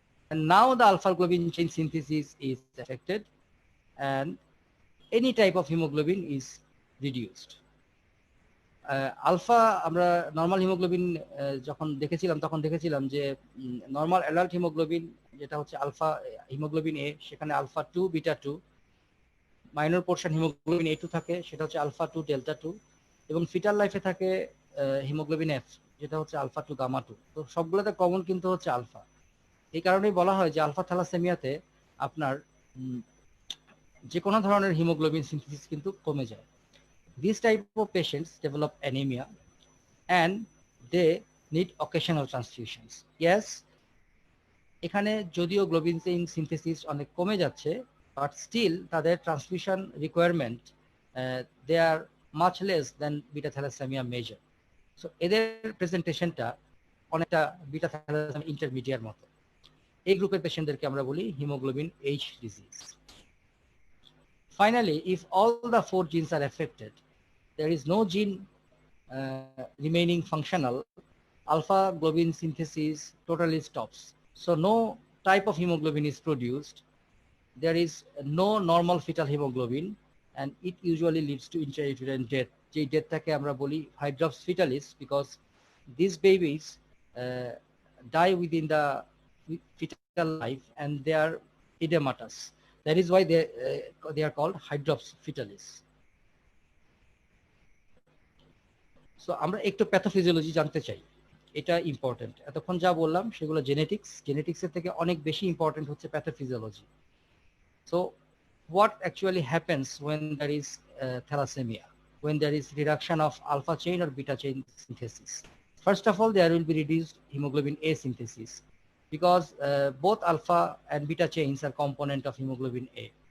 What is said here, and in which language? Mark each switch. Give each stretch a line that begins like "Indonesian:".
English: And now the alpha globin chain synthesis is affected and any type of hemoglobin is reduced.
Bangla: Alpha আমরা normal haemoglobin যখন দেখেছিলাম তখন দেখেছিলাম যে normal adult haemoglobin যেটা হচ্ছে আলফা হিমোগ্লোবিন এ, সেখানে alpha 2 beta 2, minor portion haemoglobin A2 থাকে, সেটা হচ্ছে আলফা 2 ডেল্টা 2, এবং ফিটাল লাইফে থাকে হিমোগ্লোবিন F যেটা হচ্ছে আলফা 2 গামা 2। তো সবগুলোতে কমন কিন্তু হচ্ছে আলফা। এই কারণেই বলা হয় যে আলফা থ্যালাসেমিয়াতে আপনার যে কোনো ধরনের হিমোগ্লোবিন সিনথেসিস কিন্তু কমে যায়।
English: These type of patients develop anemia and they need occasional transfusions.
Bangla: Yes, এখানে যদিও গ্লোবিন চেইন সিনথেসিস অনেক কমে যাচ্ছে, বাট স্টিল তাদের ট্রান্সফিউশন রিকোয়ারমেন্ট
English: They are much less than beta thalassemia major.
Bangla: So এদের প্রেজেন্টেশনটা অনেকটা বিটা থ্যালাসেমিয়া ইন্টারমিডিয়েট মতো। এই গ্রুপের পেশেন্টদেরকে আমরা বলি haemoglobin H disease.
English: Finally, if all the 4 genes are affected, there is no gene remaining functional, alpha globin synthesis totally stops. So no type of hemoglobin is produced. There is no normal fetal hemoglobin and it usually leads to intrauterine death.
Bangla: যে ডেথটাকে আমরা বলি
English: hydrops fetalis, because these babies die within the fetal life and they are edematous. That is why they are called hydrops fetalis.
Bangla: So আমরা একটু pathophysiology জানতে চাই, এটা important. এতক্ষণ যা বললাম সেগুলো জেনেটিক্সের থেকে অনেক বেশি ইম্পর্টেন্ট হচ্ছে pathophysiology.
English: So what actually happens when there is thalassemia, when there is reduction of alpha chain or beta chain synthesis? First of all, there will be reduced hemoglobin A synthesis because both alpha and beta chains are component of hemoglobin A.